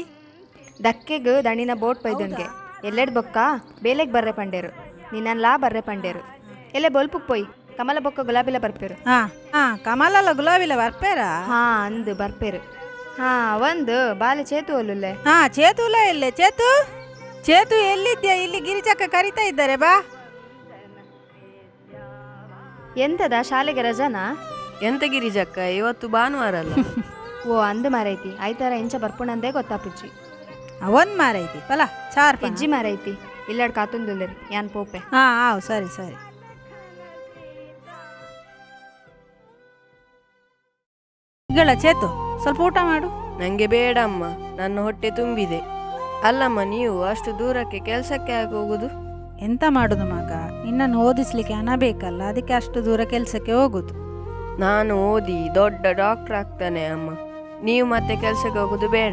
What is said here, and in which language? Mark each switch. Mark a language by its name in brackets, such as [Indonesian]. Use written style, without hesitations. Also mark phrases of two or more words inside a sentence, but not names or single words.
[Tulu] ದಕ್ಕೆಗ್ ದಣಿನ ಬೋಟ್ ಪೈದನ್ಗೆ ಎಲ್ಲೆಡ್ ಬೊಕ್ಕ ಬೇಲೆಗ್ ಬರ್ರೆ ಪಂಡೇರು ನಿನ್ನಲ್ಲಾ ಬರ್ರೆ ಪಂಡೇರು ಎಲ್ಲೆ ಬೊಲ್ಪುಕ್ ಪೋಯ್ ಕಮಲ ಬೊಕ್ಕ ಗುಲಾಬಿಲ ಬರ್ಪೇರು. ಹಾ ಹಾ ಕಮಲಲ್ಲ ಗುಲಾಬಿಲ ಬರ್ಪೇರ? ಹಾ ಅಂದು ಬರ್ಪೇರು. ಹಾ ಒಂದು ಬಾಲೆ ಚೇತು ಒಲ್ಲುಲ್ಲೆ. [Kannada] ಹಾ ಚೇತುಲ ಇಲ್ಲೇ ಚೇತು ಚೇತು ಎಲ್ಲಿದ್ಯಾ? ಇಲ್ಲಿ ಗಿರಿಜಕ್ಕ ಕರಿತಾ ಇದ್ದಾರೆ ಬಾ. ಎಂತದ ಶಾಲೆಗೆ ರಜಾನಾ? ಎಂತ ಗಿರಿಜಕ್ಕ ಇವತ್ತು ಭಾನುವಾರ ಅಲ್ಲ? [Tulu] ಓ ಅಂದು ಮಾರೈತಿ ಆಯ್ತಾರ ಇಂಚ ಬರ್ಪುಣಂದೇ ಗೊತ್ತಾಪುಚ್ಚಿ. ಅವನ್ ಮಾರೈತಿ ಪಲ ಚಾರ್ ಇಜ್ಜಿ ಮಾರೈತಿ ಇಲ್ಲಾಡ್ ಕಾತುಂದುಲ್ಲೆರಿ ಯಾನ್ ಪೋಪೆ. [Kannada] ಹಾ ಆವ್ ಸರಿ ಸರಿ. ಈಗಳ ಚೇತು ಸ್ವಲ್ಪ ಊಟ ಮಾಡು. ನಂಗೆ ಬೇಡ ಅಮ್ಮ, ನನ್ನ ಹೊಟ್ಟೆ ತುಂಬಿದೆ. ಅಲ್ಲಮ್ಮ, ನೀವು ಅಷ್ಟು ದೂರಕ್ಕೆ ಕೆಲಸಕ್ಕೆ ಯಾಕೆ ಹೋಗುದು? ಎಂತ ಮಾಡುದು ಮಗ, ನಿನ್ನನ್ನು ಓದಿಸ್ಲಿಕ್ಕೆ ಹಣ ಬೇಕಲ್ಲ, ಅದಕ್ಕೆ ಅಷ್ಟು ದೂರ ಕೆಲಸಕ್ಕೆ ಹೋಗುದು. ನಾನು ಓದಿ ದೊಡ್ಡ ಡಾಕ್ಟರ್ ಆಗ್ತಾನೆ ಅಮ್ಮ, ನೀವು ಮತ್ತೆ ಕೆಲಸಕ್ಕೆ ಹೋಗುದು ಬೇಡ.